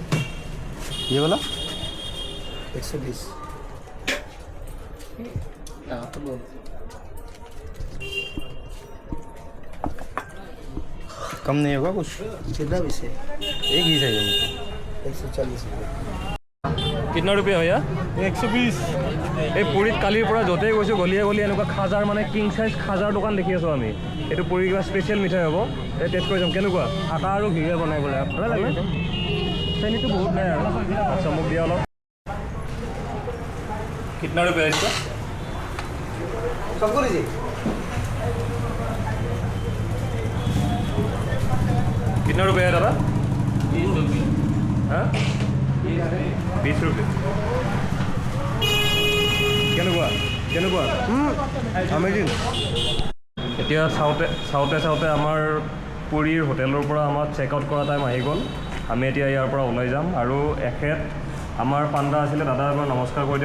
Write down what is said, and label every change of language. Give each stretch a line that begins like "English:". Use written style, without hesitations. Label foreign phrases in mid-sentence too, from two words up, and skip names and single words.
Hindi: ये वाला 120 कम नहीं होगा कुछ कितना भी से एक ही चाहिए 140 कितना रुपये भैया 120
Assamese: এই পুৰীত কালিৰ পৰা য'তেই গৈছোঁ গলিয়ে গলিয়ে এনেকুৱা খাজাৰ মানে
English: king size
Assamese: খাজাৰ দোকান দেখি আছোঁ আমি এইটো পুৰী কিবা স্পেচিয়েল মিঠাই হ'ব এই টেষ্ট কৰি যাম কেনেকুৱা আটা আৰু ঘিৰে বনাই বোলে ভালে লাগে চেনীটো বহুত নাই আৰু আচ্ছা মোক দিয়া অলপ
Hindi: कितना रुपये है इसका सबको लीजिए कितना रुपये है दादा 20 रुपये
Assamese: কেনেকুৱা আমেজিং এতিয়া চাওঁতে আমাৰ পুৰীৰ হোটেলৰ পৰা আমাৰ
English: check out
Assamese: কৰা টাইম আহি গ'ল আমি এতিয়া ইয়াৰ পৰা ওলাই যাম আৰু এখেত আমাৰ পাণ্ডা আছিলে দাদা এবাৰ নমস্কাৰ কৰি